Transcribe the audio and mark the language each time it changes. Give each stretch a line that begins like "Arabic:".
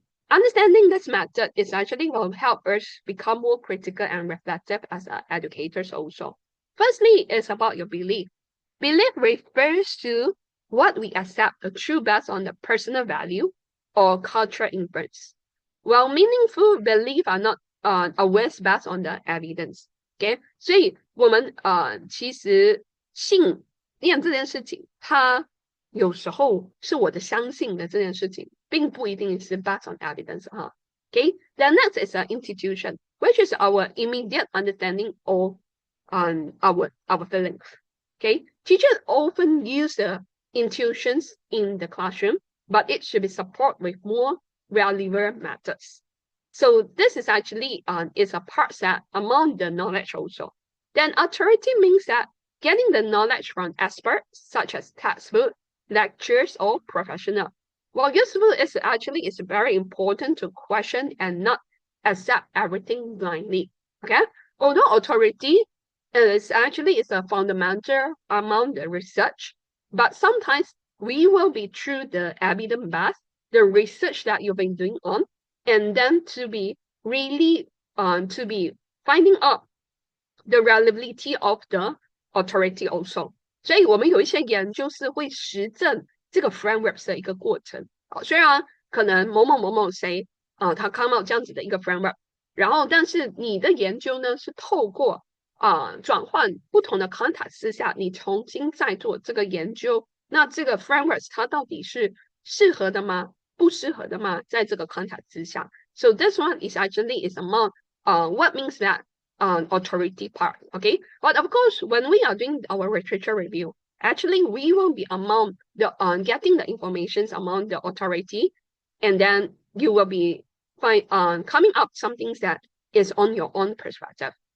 English: Understanding this method is actually will help us become more critical and reflective as educators also. Firstly, it's about your belief. Belief refers to what we accept a true based on the personal value or cultural inference. While meaningful belief are not always based on the evidence.
Chinese: OK， 所以我们其实信念这件事情，它有时候是我的相信的这件事情，并不一定是
English: based on evidence
Chinese: 哈。
English: Okay, the next is an institution, which is our immediate understanding of our feelings. Okay, teachers often use the intuitions in the classroom, but it should be supported with more relevant methods. So this is actually is a part set among the knowledge also. Then authority means that getting the knowledge from experts such as textbook, lectures, or professional. While useful is actually is very important to question and not accept everything blindly. Okay, although authority is actually is a fundamental among the research, but sometimes we will be through the evidence base, the research that you've been doing on, and then to be really to be finding out the reliability of the authority also.
Chinese: 所以我们有一些研究是会实证这个 framework 的一个过程。虽然可能某某某某谁他
English: come out
Chinese: 这样子的一个 framework， 然后但是你的研究呢是透过转换不同的 context 之下，你重新再做这个研究，那这个 framework 它到底是适合的吗？不适合的吗？在这个 context 之下。
English: So this one is actually is among what means that authority part, okay? But of course, when we are doing our literature review, actually we will be among the getting the informations among the authority, and then you will be coming up some things that is on your own perspective.